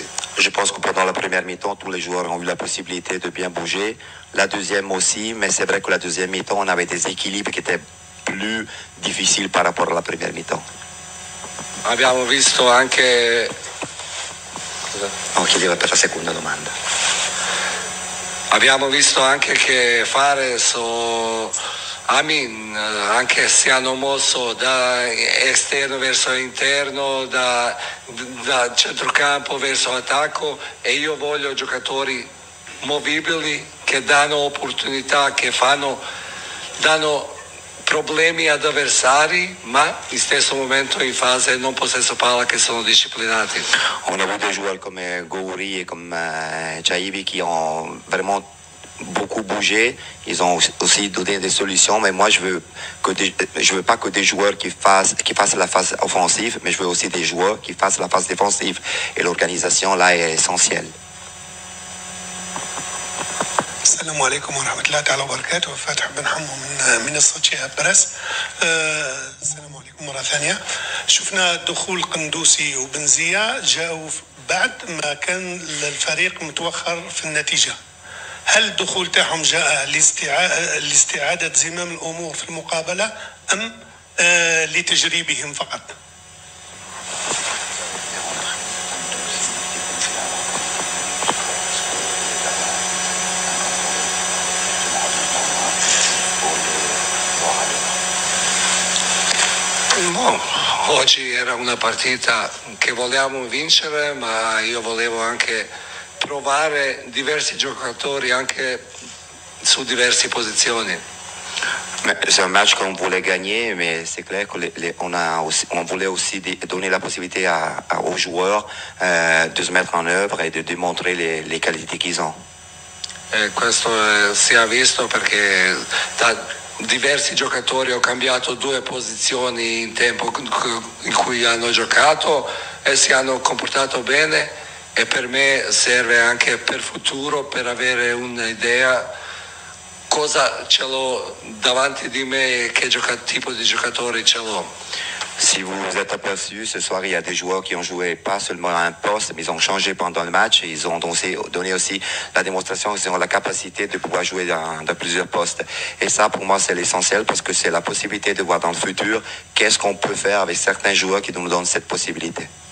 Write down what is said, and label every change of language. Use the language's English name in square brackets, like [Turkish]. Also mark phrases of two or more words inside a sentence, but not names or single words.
[French] Je pense que pendant la première mi-temps, tous les joueurs ont eu la possibilité de bien bouger. La deuxième aussi, mais c'est vrai que la deuxième mi-temps, on avait des équilibres qui étaient plus difficiles par rapport à la première mi-temps. [Italian] Abbiamo visto anche... No, chiedeva per la seconda domanda. Abbiamo visto anche che Fares o Amin anche si hanno mosso da esterno verso interno, da centrocampo verso attacco, e io voglio giocatori movibili che danno opportunità, che danno problemi ad avversari, ma in stesso momento in fase non possesso palla che sono disciplinati. [French] On a vu des joueurs comme Goury et comme Chaibi qui ont vraiment beaucoup bougé. Ils ont aussi donné des solutions, mais moi je veux pas que des joueurs qui fassent la phase offensive, mais je veux aussi des joueurs qui fassent la phase défensive. Et l'organisation là est essentielle. [Arabic] السلام عليكم ورحمة الله تعالى وبركاته. فاتح بن حمو من منصة شهاب برس. السلام عليكم مرة ثانية. شفنا دخول قندوسي وبنزية جاءوا بعد ما كان الفريق متوخر في النتيجة. هل الدخول تاعهم جاء لاستعادة زمام الأمور في المقابلة أم لتجريبهم فقط؟ [Italian] No, oggi era una partita che volevamo vincere, ma io volevo anche provare diversi giocatori anche su diverse posizioni. [French] C'est un match qu'on voulait gagner, mais c'est clair qu'on voulait aussi donner la possibilité aux joueurs de se mettre en œuvre et de démontrer les qualités qu'ils ont. [Italian] E questo si è visto perché da diversi giocatori ho cambiato 2 posizioni in tempo in cui hanno giocato e si hanno comportato bene, e per me serve anche per futuro, per avere un'idea cosa ce l'ho davanti di me e che tipo di giocatori ce l'ho. [French] Si vous vous êtes aperçu, ce soir, il y a des joueurs qui ont joué pas seulement à un poste, mais ils ont changé pendant le match. Et ils ont donné aussi la démonstration qu'ils ont la capacité de pouvoir jouer dans plusieurs postes. Et ça, pour moi, c'est l'essentiel parce que c'est la possibilité de voir dans le futur qu'est-ce qu'on peut faire avec certains joueurs qui nous donnent cette possibilité.